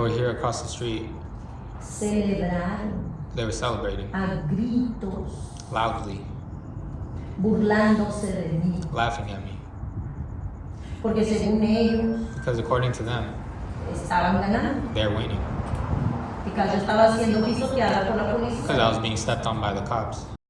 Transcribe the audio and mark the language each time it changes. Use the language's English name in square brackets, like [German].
[English] were here across the street. [Spanish] celebraron [English] They were celebrating [Spanish] a gritos, [English] loudly, [Spanish] burlándose de mí. [English] laughing at me. [Spanish] Porque según ellos [English] Because according to them, [Spanish] estaban ganando. [English] they're winning. [Spanish] Porque yo estaba siendo pisoteada por la [English] Because I was [Spanish] policía. [English] being stepped on by the cops.